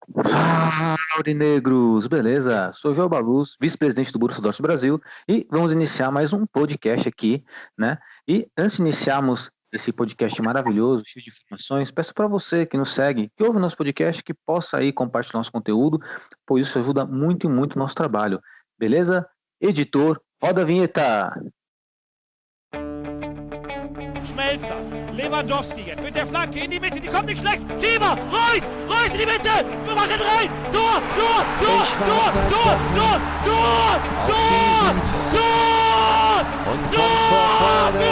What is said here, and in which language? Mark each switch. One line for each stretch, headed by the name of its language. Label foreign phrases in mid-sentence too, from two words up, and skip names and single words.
Portuguese: Fala, Aurinegros, beleza? Sou João Baluz, vice-presidente do Borussia Dortmund Brasil, e vamos iniciar mais um podcast aqui, né? E antes de iniciarmos esse podcast maravilhoso, cheio de informações, peço para você que nos segue, que ouve nosso podcast, que possa aí compartilhar nosso conteúdo, pois isso ajuda muito e muito o nosso trabalho, beleza? Editor, roda a vinheta!
German: Schmelzer, Lewandowski jetzt mit der Flanke in die Mitte, die kommt nicht schlecht. Schieber, Reus in die Mitte, wir machen rein. Tor! Und kommt vor Freude